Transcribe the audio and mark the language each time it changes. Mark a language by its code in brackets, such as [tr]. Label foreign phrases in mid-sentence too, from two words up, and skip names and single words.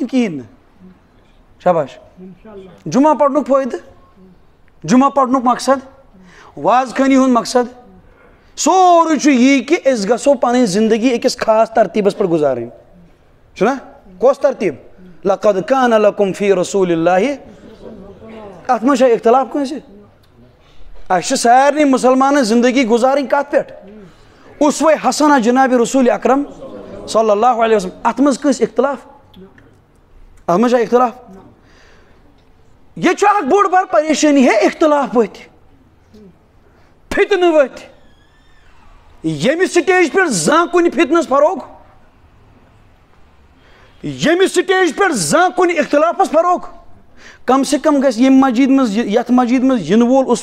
[ks] کِنہٕ کِہینۍ نہٕ شاباش جمعہ پڑھنُک فٲیدٕ جمعہ پڑھنُک مقصد واز خٲنی ہُنٛد مقصد سورُے چھُ یی کہِ أسۍ گژھو پنٕنۍ زندگی أکِس خاص ترتیٖبس پٮ۪ٹھ گُزارٕنۍ چھُنہ کۄس ترتیٖب [ar] لقد کان لکم فی رسوٗلِ اللہِ [ks] اتھ منٛز چھا اختلاف کٲنٛسہِ اسہِ چھِ سارنٕے مُسلمانن زندگی گُزارٕنۍ کتھ پٮ۪ٹھ اسوہ حسنہ جناب رسول اکرم [ar] صلی اللہ علیہ وسلم [ks] اتھ منٛز کٲنٛسہِ اختلاف اتھ منٛز چھا اختلاف یہ چھُ اکھ بوٚڑ بار پریشٲنی ہے اختلاف ؤتھۍ فتنہٕ ؤتھۍ ییٚمہِ سٹیج پٮ۪ٹھ زانٛہہ کُنہِ فتنس فروغ ییٚمہِ سٹیج پٮ۪ٹھ زانٛہہ کُنہِ اختلافس فروغ کم سے کم گژھِ ییٚمہِ مسجد منٛز یتھ مسجد منٛز یِنہٕ وول اسوہ